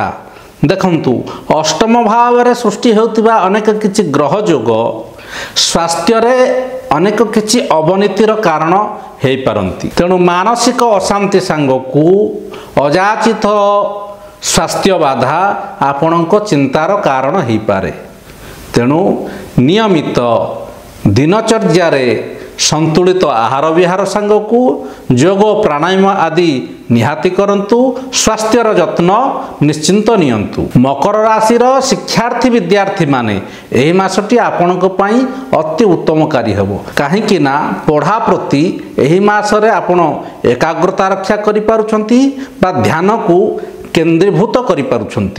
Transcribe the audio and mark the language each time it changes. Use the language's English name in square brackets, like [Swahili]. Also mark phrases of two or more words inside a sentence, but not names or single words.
[Odia] ଦେଖନ୍ତୁ ଅଷ୍ଟମ ଭାବ ରେ ସୃଷ୍ଟି ହେଉଥିବା ଅନେକ କିଛି ଗ୍ରହ ଯୋଗ ସ୍ୱାସ୍ଥ୍ୟ ରେ ଅନେକ କିଛି ଅବନତିର କାରଣ ହୋଇ ପାରନ୍ତି। ତେଣୁ ମାନସିକ ଅଶାନ୍ତି ସାଙ୍ଗକୁ ଅଯାଚିତ ସ୍ୱାସ୍ଥ୍ୟ ବାଧା ଆପଣଙ୍କ ଚିନ୍ତାର କାରଣ ହୋଇ ପାରେ। ତେଣୁ ନିୟମିତ ଦିନଚର୍ଯ୍ୟା ରେ ସନ୍ତୁଳିତ ଆହାର ବିହାର ସାଙ୍ଗକୁ ଯୋଗ ପ୍ରାଣାୟାମ ଆଦି ନିହାତି କରନ୍ତୁ। ସ୍ୱାସ୍ଥ୍ୟର ଯତ୍ନ ନିଶ୍ଚିତ ନିଅନ୍ତୁ। ମକର ରାଶି ଶିକ୍ଷାର୍ଥୀ ବିଦ୍ୟାର୍ଥୀ ମାନେ ଏହି ମାସଟି ଆପଣଙ୍କ ପାଇଁ ଅତି ଉତ୍ତମକାରୀ ହେବ। କାହିଁ ନା ପଢ଼ା ପ୍ରତି ଏହି ମାସରେ ଆପଣ ଏକାଗ୍ରତା ରକ୍ଷା କରି ପାରୁଛନ୍ତି ବା ଧ୍ୟାନ କୁ କେନ୍ଦ୍ରୀଭୂତ କରି ପାରୁଛନ୍ତି।